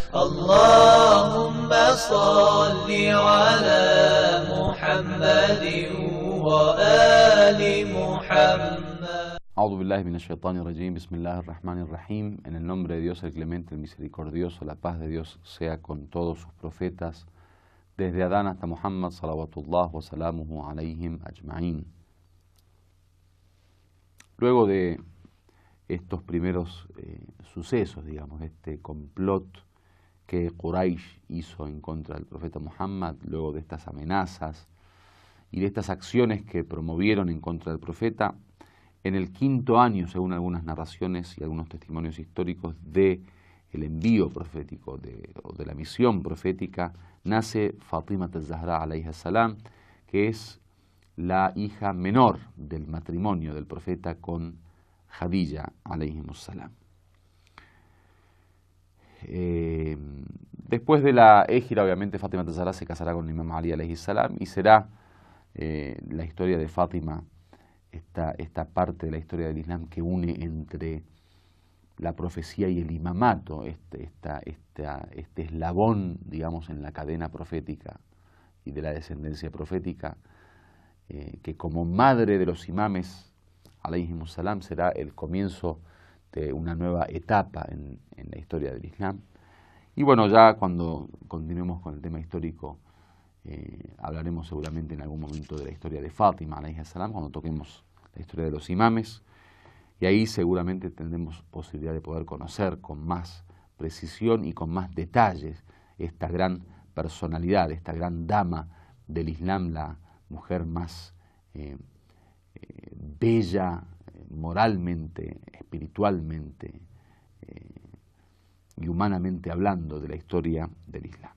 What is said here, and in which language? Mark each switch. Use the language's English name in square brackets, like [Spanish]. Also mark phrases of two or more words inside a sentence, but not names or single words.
[Arabic] اللهم صل على محمد وآل محمد. أعوذ بالله من الشيطان الرجيم. بسم الله الرحمن الرحيم. [Spanish] En el nombre de Dios el clemente, el misericordioso, la paz de Dios sea con todos sus profetas, desde Adán hasta Muhammad, [Arabic] صلوات الله وسلامه عليهم أجمعين. [Spanish] Luego de estos primeros sucesos, digamos, este complot que Quraysh hizo en contra del profeta Muhammad, luego de estas amenazas y de estas acciones que promovieron en contra del profeta, en el 5.º año, según algunas narraciones y algunos testimonios históricos del envío profético o de la misión profética, nace Fatima al-Zahra [Arabic] عليها السلام, [Spanish] que es la hija menor del matrimonio del profeta con Khadija [Arabic] عليه السلام. [Spanish] Después de la égira, obviamente, Fatima al-Zahra se casará con el Imam Ali [Arabic] عليه السلام [Spanish] y será la historia de Fátima esta parte de la historia del Islam que une entre la profecía y el imamato, este eslabón, digamos, en la cadena profética y de la descendencia profética, que como madre de los imames, [Arabic] عليهم السلام, [Spanish] será el comienzo de una nueva etapa en la historia del Islam. Y bueno, ya cuando continuemos con el tema histórico, hablaremos seguramente en algún momento de la historia de Fátima, [Arabic] عليه السلام, [Spanish] cuando toquemos la historia de los imames, y ahí seguramente tendremos posibilidad de poder conocer con más precisión y con más detalles esta gran personalidad, esta gran dama del Islam, la mujer más bella moralmente, espiritualmente y humanamente hablando de la historia del Islam.